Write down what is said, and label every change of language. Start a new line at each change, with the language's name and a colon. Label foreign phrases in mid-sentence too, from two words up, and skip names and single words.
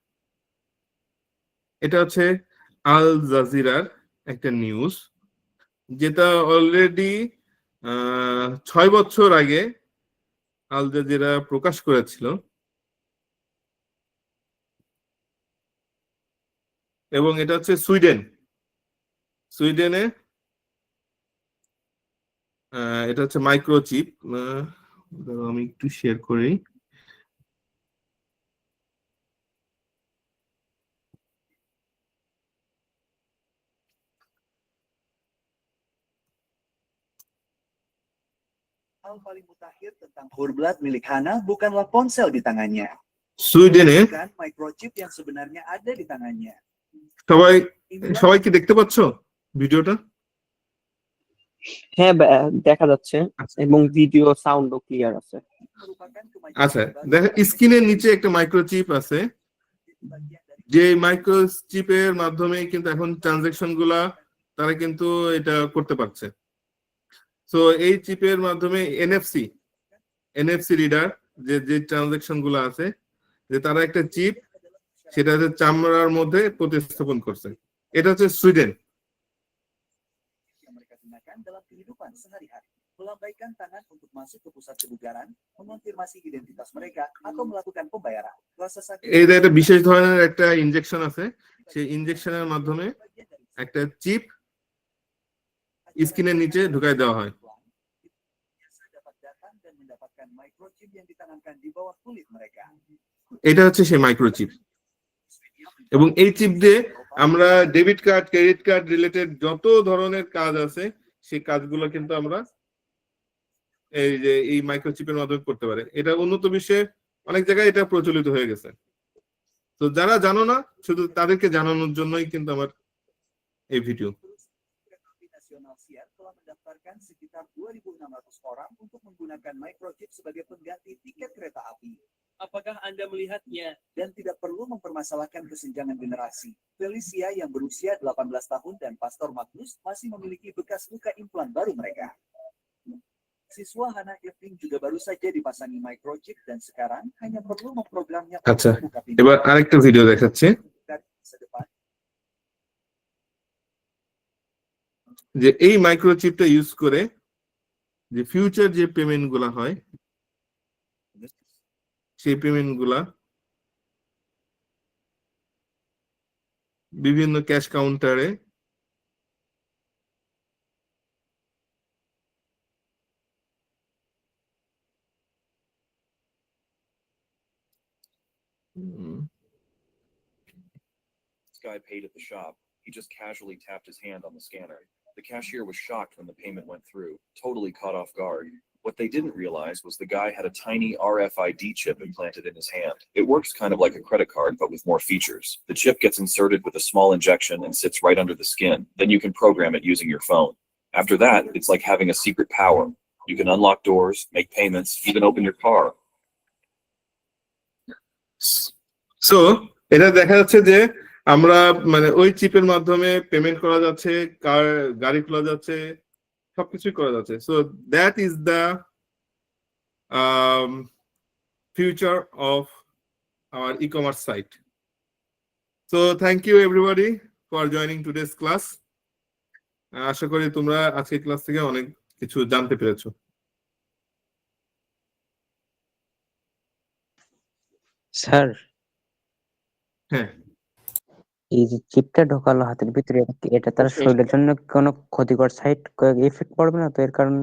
Bangla: এটা হচ্ছে আল জাজিরার একটা নিউজ, যেটা অলরেডি 6 বছর আগে আল জাজিরা প্রকাশ করেছিল, এবং এটা হচ্ছে সুইডেনে এটা হচ্ছে মাইক্রোচিপ। আমি একটু শেয়ার করি।
Indonesian: Hal paling mutakhir tentang Hurblat milik Hana bukanlah ponsel di tangannya,
Bangla: সুইডেনে
Indonesian: bukan microchip yang sebenarnya ada di tangannya.
Bangla: সবাই কি দেখতে পাচ্ছ ভিডিওটা? হ্যাঁ, দেখা যাচ্ছে এবং ভিডিও সাউন্ডও ক্লিয়ার আছে। আচ্ছা, দেখো স্ক্রিনের নিচে একটা মাইক্রোচিপ আছে, যে মাইক্রোচিপের মাধ্যমে কিন্তু এখন ট্রানজাকশন গুলা তারা কিন্তু এটা করতে পারছে। তো এই চিপের মাধ্যমে
English: NFC reader
Bangla: যে ট্রানজাকশন গুলো আছে, যে তারা একটা চিপ সেটা হচ্ছে চামড়ার মধ্যে প্রতিস্থাপন করছে। এটা হচ্ছে সুইডেন।
Indonesian: Mereka gunakan dalam kehidupan sehari-hari, melambaikan tangan untuk masuk ke pusat kebugaran, mengonfirmasi identitas mereka, atau melakukan pembayaran. Rasa sakit
Bangla: এই যে একটা বিশেষ ধরনের একটা ইনজেকশন আছে, সেই ইনজেকশনের মাধ্যমে একটা চিপ স্কিনের নিচে ঢুকাই দেওয়া হয়।
Indonesian: biasa dapat datang dan mendapatkan microchip yang ditanamkan di bawah kulit mereka.
Bangla: এটা হচ্ছে সেই মাইক্রোচিপ, এবং এই চিপ দিয়ে আমরা
English: debit card, credit card related
Bangla: যত ধরনের কাজ আছে সেই কাজগুলো কিন্তু আমরা এই যে এই মাইক্রোচিপের মাধ্যমে করতে পারি। এটা উন্নত বিশ্বে অনেক জায়গায় এটা প্রচলিত হয়ে গেছে। তো যারা জানো না, শুধু তাদেরকে জানানোর জন্যই কিন্তু আমার এই ভিডিও।
Indonesian: Nasional Siar telah mendaftarkan sekitar 2.600 orang untuk menggunakan microchip sebagai pengganti tiket kereta api. Apakah Anda melihatnya? Dan tidak perlu mempermasalahkan kesenjangan generasi. Felicia yang berusia 18 tahun dan Pastor Magnus masih memiliki bekas luka implan baru mereka. Siswa Hana Irving juga baru saja dipasangi microchip dan sekarang hanya perlu memprogramnya
Bangla: আচ্ছা,
Indonesian: untuk buka pintu.
Bangla: এবার আরেকটা ভিডিও দেখাচ্ছি,
Indonesian: Dari masa depan,
Bangla: যে এই মাইক্রোচিপটা ইউজ করে যে ফিউচার যে পেমেন্ট গুলা হয়, সেই পেমেন্ট গুলা বিভিন্ন ক্যাশ কাউন্টারে
English: This guy paid at the shop. He just casually tapped his hand on the scanner. The cashier was shocked when the payment went through, totally caught off guard. What they didn't realize was the guy had a tiny RFID chip implanted in his hand. It works kind of like a credit card, but with more features. The chip gets inserted with a small injection and sits right under the skin. Then you can program it using your phone. After that, it's like having a secret power. You can unlock doors, make payments, even open your car.
Bangla: সো এটা দেখা যাচ্ছে যে আমরা মানে ওই চিপের মাধ্যমে পেমেন্ট করা যাচ্ছে, গাড়ি খোলা যাচ্ছে, সবকিছুই করা যাচ্ছে।
English: So that is the future of our e-commerce site. So thank you everybody for joining today's class.
Bangla: আশা করি তোমরা আজকের ক্লাস থেকে অনেক কিছু জানতে পেরেছো। স্যার, হ্যাঁ, এই যে চিপটা ঢোকালো হাতের ভিতরে, এটা তার শরীরের জন্য কোনো ক্ষতিকর
English: side effect
Bangla: পড়বে না তো এর কারণে?